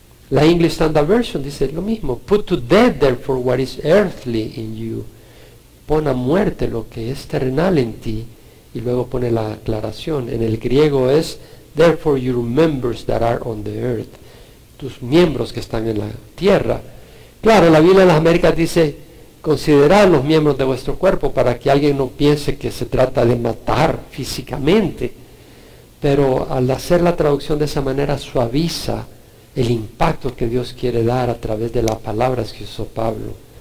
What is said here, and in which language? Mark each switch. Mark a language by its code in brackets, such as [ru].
[en] La English Standard Version [es] dice lo mismo, [en] put to death therefore what is earthly in you. [es] Pon a muerte lo que es terrenal en ti, y luego pone la aclaración. En el griego es, [en] therefore your members that are on the earth. [es] Tus miembros que están en la tierra. Claro, la Biblia de las Américas dice, considerad los miembros de vuestro cuerpo para que alguien no piense que se trata de matar físicamente. Pero al hacer la traducción de esa manera suaviza el impacto que Dios quiere dar a través de las palabras que usó Pablo.